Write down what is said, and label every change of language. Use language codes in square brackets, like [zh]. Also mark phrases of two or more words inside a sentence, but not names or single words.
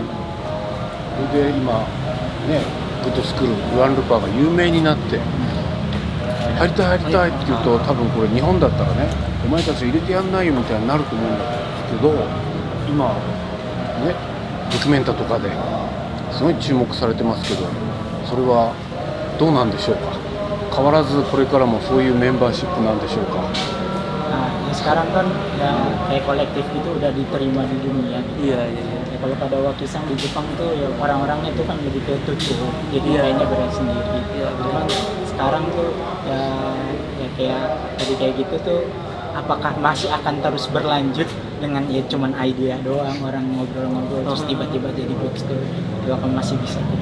[ja] それで今ねグッドスクールグランルパーが有名になって入りたいって言うと多分これ日本だったらねお前たち入れてやんないよみたいになると思うんですけど今ねドキュメンタとかですごい注目されてますけどそれはどうなんでしょうか変わらずこれからもそういうメンバーシップなんでしょうか [id] Nah, sekarang kan yang kayak kolektif itu udah diterima di dunia gitu. Iya. Ya, kalau pada waktu sang di Jepang tuh ya orang-orangnya tuh kan lebih ketutup, jadi kayaknya berat sendiri. Cuman sekarang tuh ya kayak tadi kayak gitu tuh, apakah masih akan terus berlanjut dengan ya cuman idea doang orang ngobrol-ngobrol terus tiba-tiba jadi bookstore itu akan masih bisa tetap